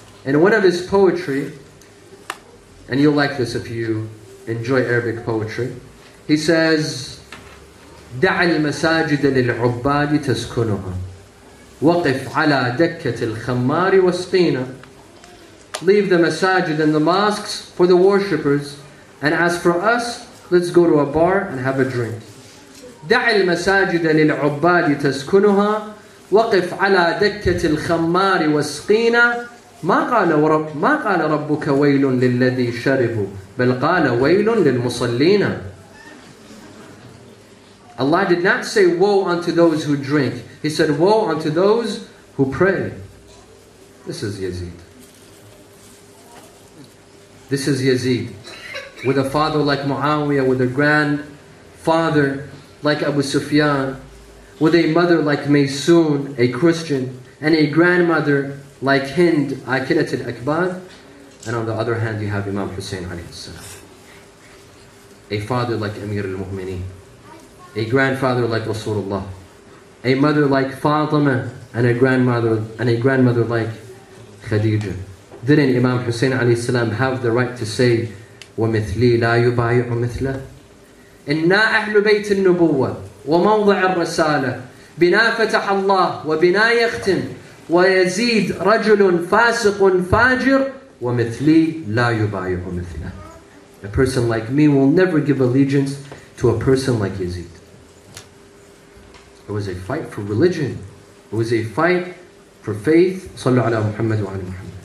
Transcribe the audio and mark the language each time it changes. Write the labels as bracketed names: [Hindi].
[English] And one of his poetry, and you'll like this if you enjoy Arabic poetry, he says, [Arabic] دع المساجد للعباد تسكنها وقف على دكة الخمار واسقينا. [English] Leave the masajid and the mosques for the worshippers, and as for us, let's go to a bar and have a drink. [Arabic] دع المساجد للعباد تسكنها وقف على دكة الخمار واسقينا. ما قال ربك ويل للذي شربوا بل قال ويل للمصلين. [English] Allah did not say woe unto those who drink. He said woe unto those who pray. This is Yazid. This is Yazid. With a father like Muawiyah, with a grandfather like Abu Sufyan, with a mother like Maysoon, a Christian, and a grandmother like Hind, Akilat al-Akbar. And on the other hand, you have Imam Hussein alayhi salam. A father like Amir al-Mu'mineen, a grandfather like Rasulullah, a mother like Fatima, and a grandmother like Khadija. Didn't Imam Hussein alayhi salam have the right to say, [Arabic] وَمِثْلِي لَا يُبَايِعُ مِثْلَهُ إِنَّا أَهْلُ بَيْتِ النُّبُوَّةِ وَمَوْضِعِ الرَّسَالَةِ بِنَا فَتَحَ اللَّهُ وَبِنَا يَخْتِمُ وَيَزِيدُ رَجُلٌ فَاسِقٌ فَاجِرٌ وَمِثْلِي لَا يُبَايِعُ مِثْلَهُ. [English] A person like me will never give allegiance to a person like Yazid. It was a fight for religion. It was a fight for faith. [Arabic] Sallu ala Muhammad wa ala Muhammad.